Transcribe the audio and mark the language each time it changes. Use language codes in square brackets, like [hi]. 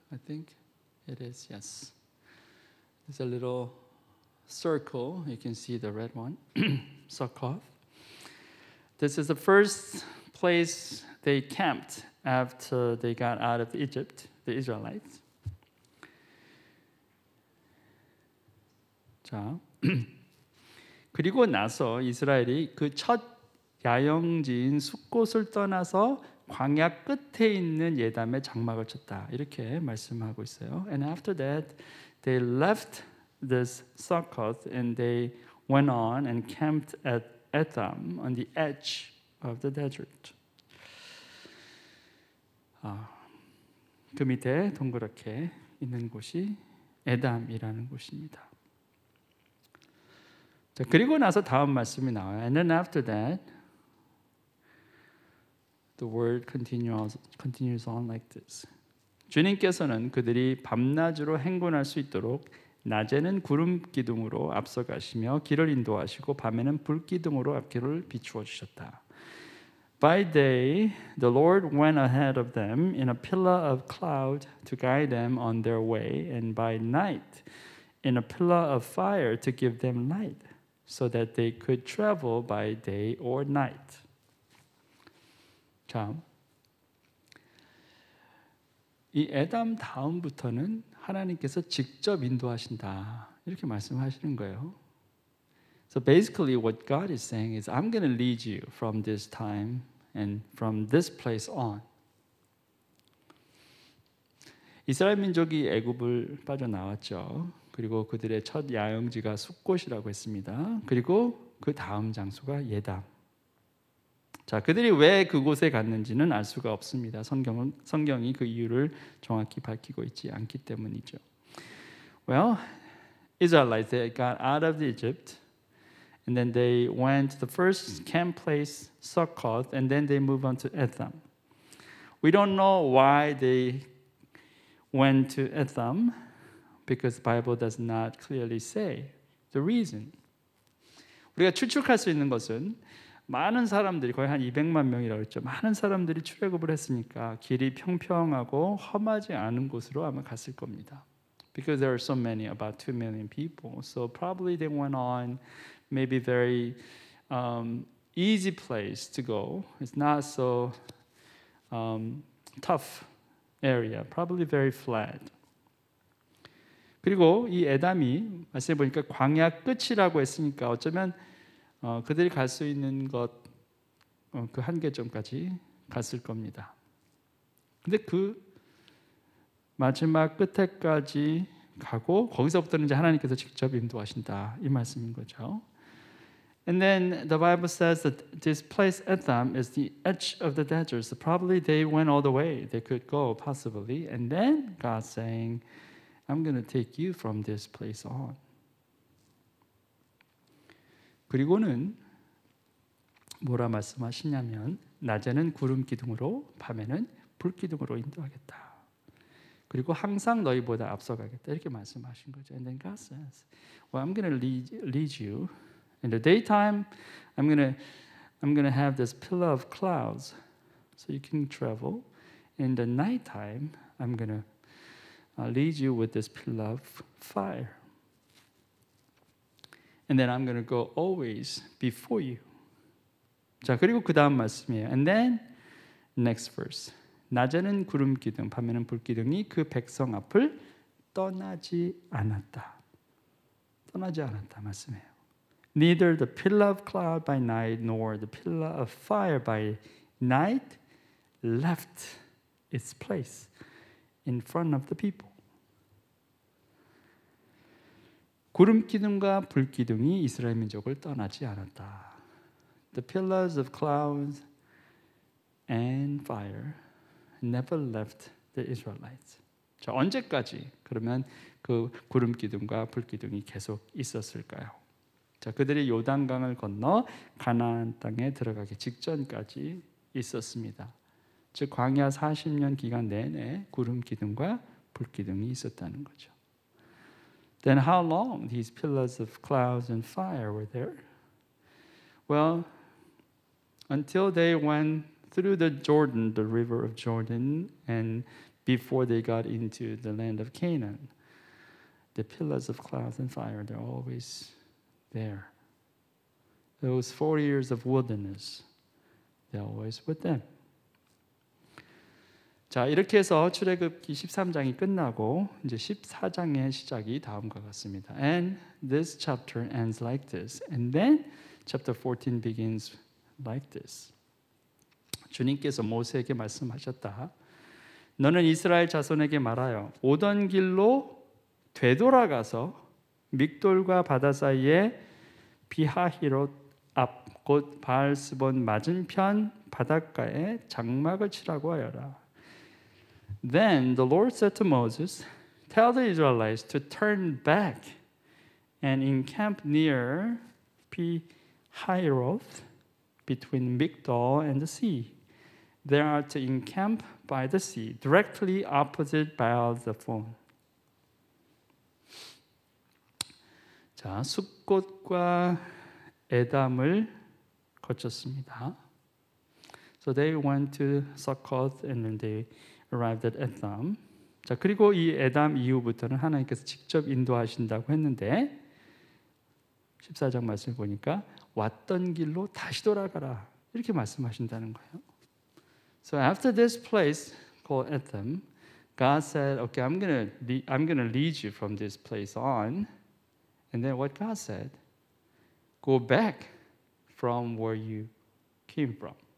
[en] I think it is. Yes. There's a little circle. You can see the red one. Succoth. This is the first place they camped after they got out of Egypt. The Israelites. [ko] 자, 그리고 나서 이스라엘이 그 첫 야영지인 숫곳을 떠나서 광야 끝에 있는 예담에 장막을 쳤다. 이렇게 말씀하고 있어요. [en] And after that, they left this Succoth and they went on and camped at Etham on the edge of the desert. [ko] 그 밑에 동그랗게 있는 곳이 에담이라는 곳입니다. 자, 그리고 나서 다음 말씀이 나와요. [en] And then after that, the word continues on like this. [ko] 주님께서는 그들이 밤낮으로 행군할 수 있도록 낮에는 구름 기둥으로 앞서가시며 길을 인도하시고 밤에는 불 기둥으로 앞길을 비추어 주셨다. [en] By day, the Lord went ahead of them in a pillar of cloud to guide them on their way, and by night, in a pillar of fire to give them light, so that they could travel by day or night. [ko] 자, 이 에담 다음부터는 하나님께서 직접 인도하신다. 이렇게 말씀하시는 거예요. [en] So basically what God is saying is I'm going to lead you from this time and from this place on. [ko] 이스라엘 민족이 애굽을 빠져나왔죠. 그리고 그들의 첫 야영지가 숫곳이라고 했습니다. 그리고 그 다음 장소가 예담. 자, 그들이 왜 그곳에 갔는지는 알 수가 없습니다. 성경이 그 이유를 정확히 밝히고 있지 않기 때문이죠. [en] Well, Israelites they got out of Egypt. And then they went to the first camp place, Succoth, and then they moved on to Etham. We don't know why they went to Etham because the Bible does not clearly say the reason. [ko] 우리가 추측할 수 있는 것은 많은 사람들이 거의 한 200만 명이라고 했죠. 많은 사람들이 출애굽을 했으니까 길이 평평하고 험하지 않은 곳으로 아마 갔을 겁니다. [en] Because there are so many, about 2 million people. So probably they went on maybe very easy place to go. It's not so tough area. Probably very flat. [ko] 그리고 이 에담이 말씀해 보니까 광야 끝이라고 했으니까 어쩌면 그들이 갈 수 있는 것 그 한계점까지 갔을 겁니다. 근데 그 마지막 끝에까지 가고 거기서부터는 이제 하나님께서 직접 인도하신다 이 말씀인 거죠. [en] And then the Bible says that this place Etham is the edge of the desert. So probably they went all the way they could go possibly. And then God saying, I'm going to take you from this place on. [ko] 그리고는 뭐라 말씀하시냐면 낮에는 구름 기둥으로 밤에는 불 기둥으로 인도하겠다. 그리고 항상 너희보다 앞서가겠다. 이렇게 말씀하신 거죠. [en] And then God says, well, I'm going to lead you. In the daytime, I'm going to have this pillar of clouds so you can travel. In the nighttime, I'm going to lead you with this pillar of fire. And then I'm going to go always before you. [ko] 자, 그리고 그 다음 말씀이에요. [en] And then next verse. [ko] 낮에는 구름 기둥, 밤에는 불 기둥이 그 백성 앞을 떠나지 않았다. 떠나지 않았다 말씀해요. [en] Neither the pillar of cloud by night nor the pillar of fire by night left its place in front of the people. [ko] 구름 기둥과 불 기둥이 이스라엘 민족을 떠나지 않았다. [en] The pillars of clouds and fire never left the Israelites. [ko] 자, 언제까지 그러면 그 구름 기둥과 불 기둥이 계속 있었을까요? 자, 그들이 요단강을 건너 가나안 땅에 들어가기 직전까지 있었습니다. 즉 광야 40년 기간 내내 구름 기둥과 불 기둥이 있었다는 거죠. [en] Then how long these pillars of clouds and fire were there? Well, until they went through the Jordan, the river of Jordan, and before they got into the land of Canaan, the pillars of clouds and fire, they're always there. Those 4 years of wilderness, they're always with them. [ko] 자, 이렇게 해서 출애굽기 13장이 끝나고 이제 14장의 시작이 다음과 같습니다. [en] And this chapter ends like this. And then chapter 14 begins like this. [ko] 주님께서 모세에게 말씀하셨다. 너는 이스라엘 자손에게 말하여 오던 길로 되돌아가서 믹돌과 바다 사이에 비하히롯 앞 곧 바알스본 맞은편 바닷가에 장막을 치라고 하여라. [en] Then the Lord said to Moses, tell the Israelites to turn back and encamp near Pi-hahiroth between Migdol and the sea. They are to encamp by the sea, directly opposite Baal-zephon. [ko] 자, 숫곳과 에담을 거쳤습니다. [en] So they went to Succoth and then they arrived at Etham. [ko] 자, 그리고 이 에담 이후부터는 하나님께서 직접 인도하신다고 했는데 14장 말씀을 보니까 왔던 길로 다시 돌아가라 이렇게 말씀하신다는 거예요. [en] So after this place called Etham, God said, "Okay, I'm gonna lead you from this place on." And then what God said, "Go back from where you came from."